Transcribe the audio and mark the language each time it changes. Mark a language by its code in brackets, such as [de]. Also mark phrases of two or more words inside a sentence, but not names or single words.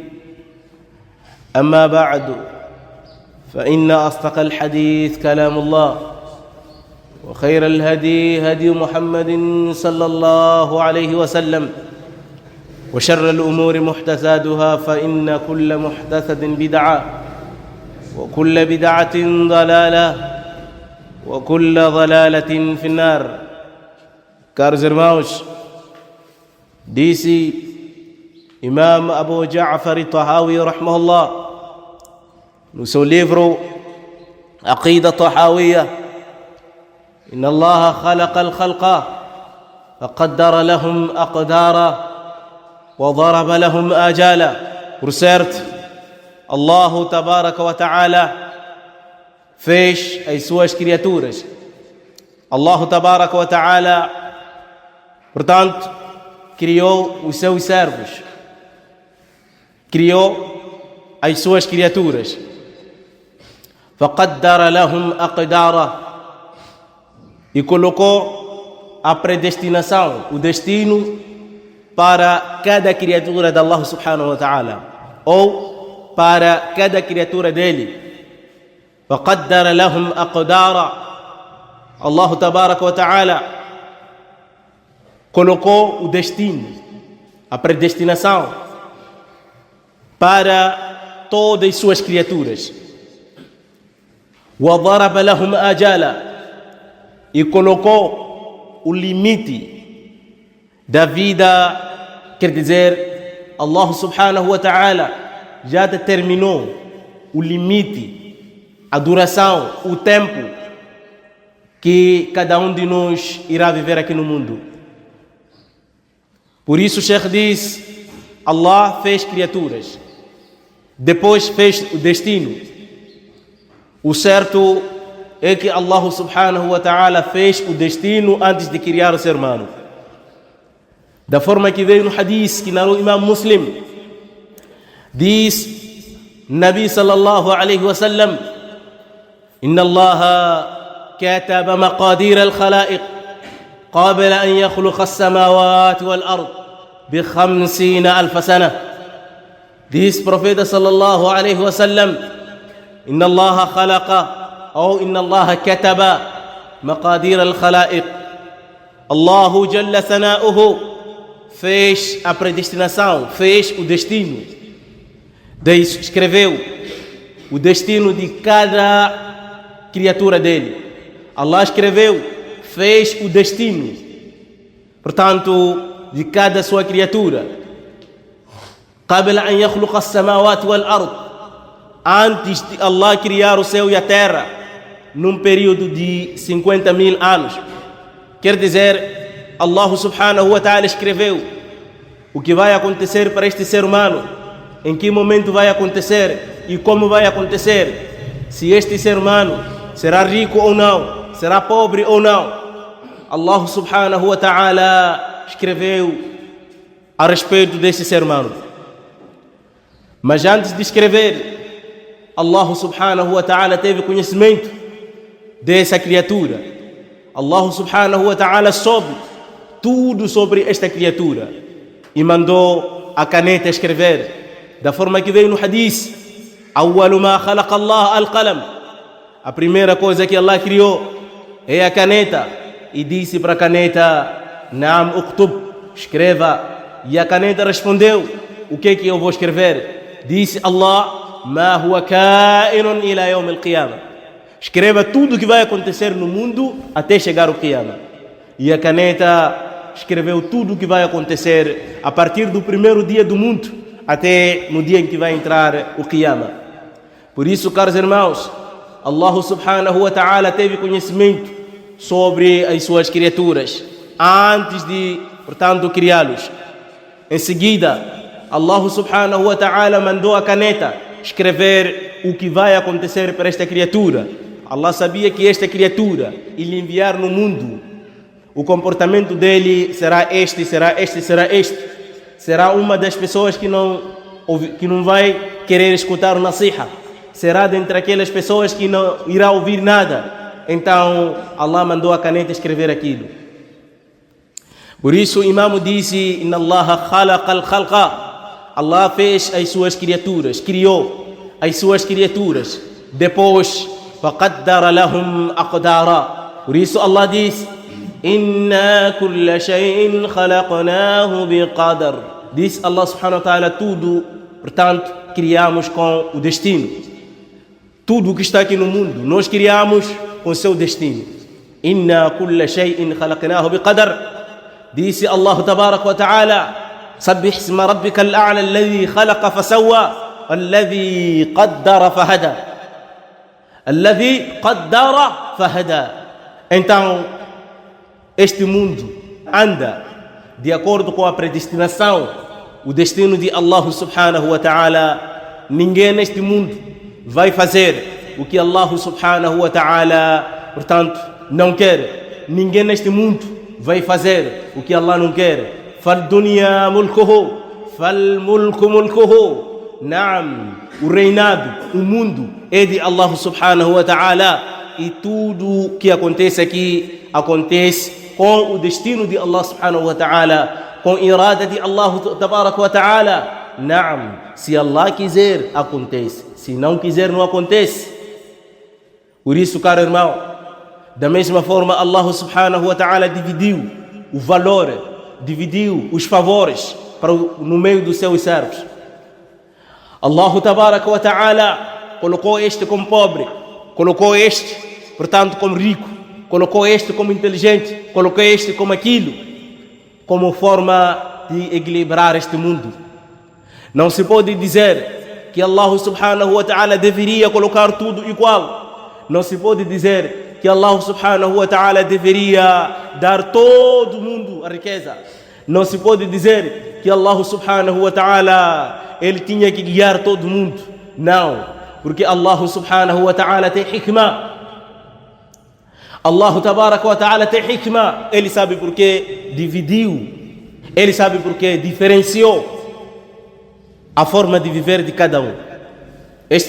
[ar] أما بعد، فإن أصدق الحديث كلام الله، وخير الهدي هدي محمد صلى الله عليه وسلم، وشر الأمور محدثاتها، فإن كل محدثة بدعة، وكل بدعة ضلالة، وكل ضلالة في النار. [pt] Caros irmãos, disse Imam Abu Ja'far al-Tahawi rahimahullah no seu livro Aqida Tahawiyya: [ar] إن الله خلق الخلق فقدر لهم أقدارا وضرب لهم آجالا. [pt] Por certo, [ar] الله تبارك وتعالى [pt] fez as suas criaturas. [ar] الله تبارك وتعالى, [pt] portanto, criou os seus servos, criou as suas criaturas. [ar] فَقَدَّرَ لَهُمْ أَقْدَارًا, [pt] e colocou a predestinação, o destino para cada criatura de [ar] الله سبحانه وتعالى, [pt] ou para cada criatura dele. [ar] فَقَدَّرَ لَهُمْ أَقْدَارًا, الله تبارك وتعالى [pt] colocou o destino, a predestinação para todas suas criaturas. [ar] وَضَرَبَ لَهُمْ أَجَالًا, [pt] e colocou o limite da vida. Quer dizer, [ar] الله سبحانه وتعالى [pt] já determinou o limite, a duração, o tempo que cada um de nós irá viver aqui no mundo. Por isso o Sheikh diz: Allah fez criaturas, depois fez o destino. O certo é que [ar] الله سبحانه وتعالى [pt] fez o destino antes de criar o ser humano. Da forma que veio no hadith que narrou Imam Muslim, diz [ar] نبي صلى الله عليه وسلم: إن الله كتب مقادير الخلائق قبل أن يخلق السماوات والأرض ب50,000 سنة. [pt] Diz profeta [ar] صلى الله عليه وسلم: إن الله خلق أو إن الله كتب مقادير الخلائق. الله جل ثناؤه [pt] fez a predestinação, fez o destino, escreveu o destino de cada criatura dele. Allah escreveu, fez o destino, portanto, de cada sua criatura. [ar] قبل أن يخلق السماوات والأرض, [pt] antes de Allah criar o céu e a terra, num período de 50.000 anos. Quer dizer, [ar] الله سبحانه وتعالى [pt] escreveu o que vai acontecer para este ser humano, em que momento vai acontecer e como vai acontecer, se este ser humano será rico ou não, será pobre ou não. [ar] الله سبحانه وتعالى [pt] escreveu a respeito deste ser humano. Mas antes de escrever, [ar] الله سبحانه وتعالى [pt] teve conhecimento dessa criatura. [ar] الله سبحانه وتعالى [pt] soube tudo sobre esta criatura e mandou a caneta escrever, da forma que veio no hadith: [ar] أول ما خلق الله القلم. [pt] A primeira coisa que Allah criou é a caneta, e disse para a caneta: [ar] نعم اكتب, [pt] escreva. E a caneta respondeu: o que é que eu vou escrever? [ar] Disse Allah: ما هو كائن إلى يوم القيامة. [pt] Escreva tudo o que vai acontecer no mundo até chegar ao Qiyamah. E a caneta escreveu tudo o que vai acontecer a partir do primeiro dia do mundo até no dia em que vai entrar o Qiyamah. Por isso, caros irmãos, [ar] الله سبحانه وتعالى [pt] teve conhecimento sobre as suas criaturas antes de, portanto, criá-los. Em seguida, [ar] الله سبحانه وتعالى [pt] mandou a caneta escrever o que vai acontecer para esta criatura. Allah sabia que esta criatura, ele enviar no mundo, o comportamento dele será este, será este, será este. Será uma das pessoas que não vai querer escutar o nasiha. Será dentre aquelas pessoas que não irá ouvir nada. Então, Allah mandou a caneta escrever aquilo. Por isso, o imam disse: [ar] إن الله خلق الخلق. [pt] Allah fez as suas criaturas, criou as suas criaturas. Depois, [ar] فَقَدَّرَ لَهُمْ أَقْدَارًا. [pt] Por isso Allah diz: [ar] إِنَّا كُلَّ شَيْءٍ خَلَقْنَاهُ بِقَدَرٍ. Diz الله سبحانه وتعالى: [pt] tudo, portanto, criamos com o destino. Tudo o que está aqui no mundo, nós criamos com seu destino. [ar] إِنَّا كُلَّ شَيْءٍ خَلَقْنَاهُ بِقَدَرٍ. Disse الله تبارك وتعالى: سَبِّحْ اسْمَ رَبِّكَ الْأَعْلَى الَّذِي خَلَقَ فَسَوَّى وَالَّذِي قَدَّرَ فَهَدَى. الذي قدر فهدى. [pt] Então, este mundo anda de acordo com a predestinação, o destino de [ar] الله سبحانه وتعالى. [pt] Ninguém neste mundo vai fazer o que [ar] الله سبحانه وتعالى, [pt] portanto, não quer. Ninguém neste mundo vai fazer o que Allah não quer. [ar] فَالدُّنْيَا مُلْكُهُ فَالْمُلْكُ مُلْكُهُ. [pt] Naam, o reinado, o mundo é de [ar] الله سبحانه وتعالى, [pt] e tudo que acontece aqui acontece com o destino de [ar] الله سبحانه وتعالى, [pt] com a irada de [ar] الله تبارك وتعالى. [pt] Naam, se Allah quiser, acontece. Se não quiser, não acontece. Por isso, caro irmão, da mesma forma [ar] الله سبحانه وتعالى [pt] dividiu o valor, dividiu os favores no meio dos seus servos. [ar] الله تبارك وتعالى [pt] colocou este como pobre, colocou este, portanto, como rico, colocou este como inteligente, colocou este como aquilo, como forma de equilibrar este mundo. Não se pode dizer que [ar] الله سبحانه وتعالى [pt] deveria colocar tudo igual. Não se pode dizer que [ar] الله سبحانه وتعالى [pt] deveria dar todo mundo a riqueza. Não se pode dizer que [ar] الله سبحانه وتعالى [pt] ele tinha que guiar todo mundo. Não, porque [ar] الله سبحانه وتعالى [pt] tem hikmah. [ar] الله تبارك وتعالى [pt] tem hikmah. Ele sabe porque dividiu, ele sabe porque diferenciou a forma de viver de cada um.